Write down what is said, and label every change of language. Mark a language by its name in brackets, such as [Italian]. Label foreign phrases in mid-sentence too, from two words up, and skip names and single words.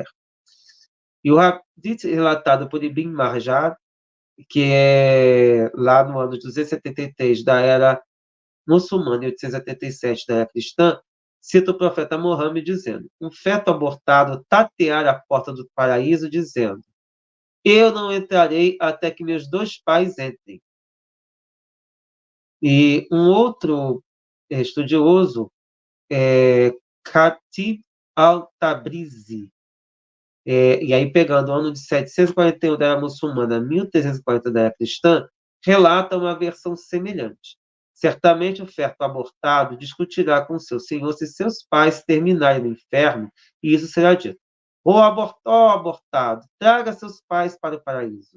[Portuguese] E o hadith relatado por Ibn Marjar, que é lá no ano 273 da era muçulmana e 877 da era cristã, cita o profeta Mohammed dizendo: um feto abortado tateara a porta do paraíso, dizendo: eu não entrarei até que meus 2 pais entrem. E um outro estudioso, Khatib al-Tabrizi, e aí pegando o ano de 741 da era muçulmana, 1340 da era cristã, relata uma versão semelhante. Certamente o feto abortado discutirá com seu senhor se seus pais terminarem no inferno, e isso será dito: ó abortado, traga seus pais para o paraíso.